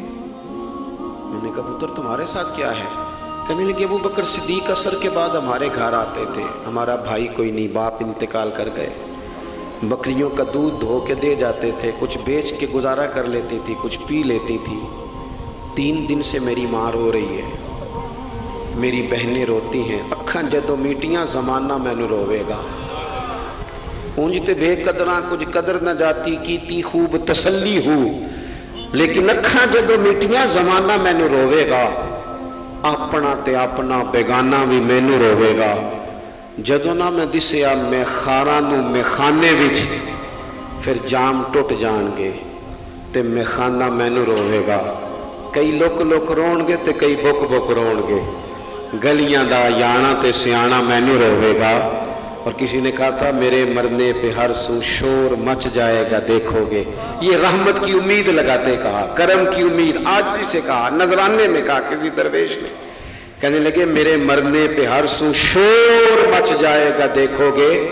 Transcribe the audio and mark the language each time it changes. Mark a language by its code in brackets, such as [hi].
[ur] میں نے کہا پتر تمہارے ساتھ کیا ہے؟ کہنے لگے ابو بکر صدیق عصر کے بعد ہمارے گھر آتے تھے، ہمارا بھائی کوئی نہیں، باپ انتقال کر گئے، بکریوں کا دودھ دھو کے دے جاتے تھے، کچھ بیچ کے گزارا کر لیتی تھی، کچھ پی لیتی تھی. 3 دن سے میری ماں رو رہی ہے، میری بہنیں روتی ہیں، [pa] اکھاں جدوں میٹیاں زمانہ مینوں روے گا. اونج تے بے قدراں کچھ قدر نہ جاتی، کیتی خوب تسلی ہو، لیکن اکھاں جدوں میٹیاں زمانہ مینوں روے گا. اپنا تے اپنا بیگانہ بھی مینوں روے گا. جدوں نہ میں دسیا میں خاراں نوں میں خانے وچ، پھر جام ٹوٹ جان گے تے میں خانہ مینوں روے گا. کئی لک لک رون گے تے کئی بک بک رون گے. گلیاں دا یانا تے سیانا مینوں روے گا. [ur] اور کسی نے کہا تھا میرے مرنے پہ ہر سو شور مچ جائے گا دیکھو گے. یہ رحمت کی امید لگاتے کہا، کرم کی امید، عاجزی سے کہا، نذرانے میں کہا کسی درویش نے. کہنے لگے میرے مرنے پہ ہر سو شور مچ جائے گا دیکھو گے.